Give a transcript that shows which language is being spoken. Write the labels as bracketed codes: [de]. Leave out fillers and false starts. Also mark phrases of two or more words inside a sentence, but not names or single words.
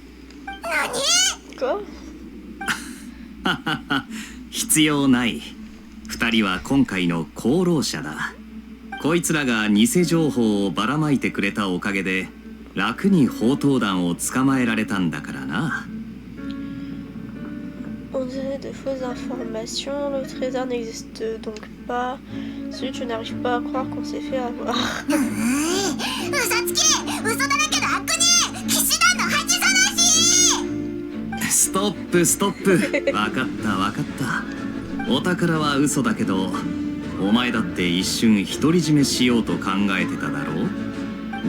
[fr] Quoi? [ja] 必要ない。二人は今回の功労者だ。こいつらが偽情報をばらまいてくれたおかげで楽に宝刀団を捕まえられたんだからな。 [fr] On dirait de fausses informations, le trésor n'existe donc pas. Celui tu n'arrives pas à croire qu'on s'est fait avoir. [ja] 嘘つき、嘘だらけの悪人、騎士団の恥さらし。ストップストップ。わかったわかった。お宝は嘘だけどお前だって一瞬独り占めしようと考えてただろう。